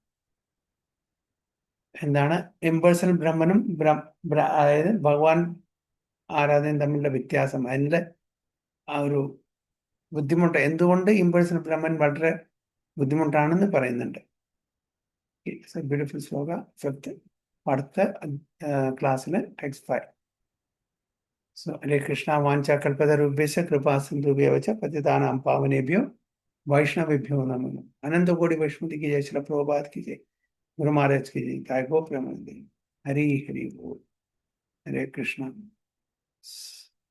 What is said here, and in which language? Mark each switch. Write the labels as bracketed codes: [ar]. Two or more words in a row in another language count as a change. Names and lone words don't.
[ml] എന്താണ് ഇമ്പേഴ്സണൽ ബ്രഹ്മനും അതായത് ഭഗവാൻ ആരാധനയും തമ്മിലുള്ള വ്യത്യാസം, അതിൻ്റെ ആ ഒരു ബുദ്ധിമുട്ട്, എന്തുകൊണ്ട് ഇമ്പേഴ്സണൽ ബ്രഹ്മൻ വളരെ ബുദ്ധിമുട്ടാണെന്ന് പറയുന്നുണ്ട്. [en] It's a beautiful shloka. [ml] ഫിഫ്ത്ത്, അടുത്ത ക്ലാസ്സിൽ ടെക്സ്റ്റ് 5. [sa] So, Hare Krishna, वाञ्छा कल्पतरुभ्यस्य कृपा सिन्धुभ्यो च पतितानां पावनेभ्यो वैष्णविभ्यो नमो. [hi] अनन्त कोडि वैष्णवति की जय, श्रील प्रभुपाद की जय, गुरु महाराज की जय, जय गो प्रेमानन्दे. हरि हरि बोल। हरे कृष्ण.